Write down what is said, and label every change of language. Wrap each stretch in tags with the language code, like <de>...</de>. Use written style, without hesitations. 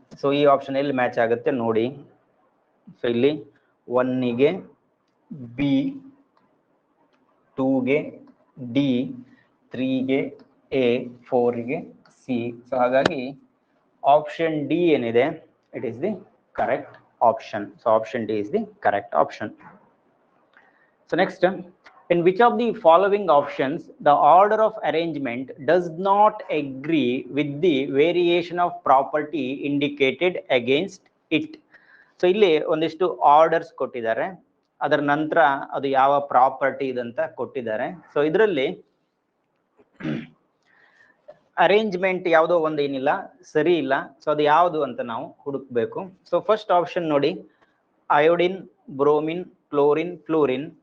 <kn>So ಈ option ಎಲ್ಲಿ match ಆಗುತ್ತೆ ನೋಡಿ. ಸೊ ಇಲ್ಲಿ 1 ಗೆ B, 2 ಗೆ D, 3 ಗೆ A, 4 ಗೆ C. ಸೊ ಹಾಗಾಗಿ ಆಪ್ಷನ್ ಡಿ ಏನಿದೆ</kn> <en>It is the correct option. So option D is the correct option. So next, in which of the following options the order of arrangement does not agree with the variation of property indicated against it?</en> <kn>So ಇಲ್ಲಿ ಒಂದಿಷ್ಟು orders ಕೊಟ್ಟಿದ್ದಾರೆ, ಅದರ ನಂತರ ಅದು ಯಾವ property ಇದಂತ ಕೊಟ್ಟಿದ್ದಾರೆ. So ಇದರಲ್ಲಿ ಅರೇಂಜ್ಮೆಂಟ್ ಯಾವುದೋ ಒಂದು ಏನಿಲ್ಲ ಸರಿ ಇಲ್ಲ. ಸೊ ಅದು ಯಾವುದು ಅಂತ ನಾವು ಹುಡುಕ್ಬೇಕು. ಸೊ ಫಸ್ಟ್ ಆಪ್ಷನ್ ನೋಡಿ, ಅಯೋಡಿನ್, ಬ್ರೋಮಿನ್, ಕ್ಲೋರಿನ್, ಫ್ಲೂರಿನ್.</kn>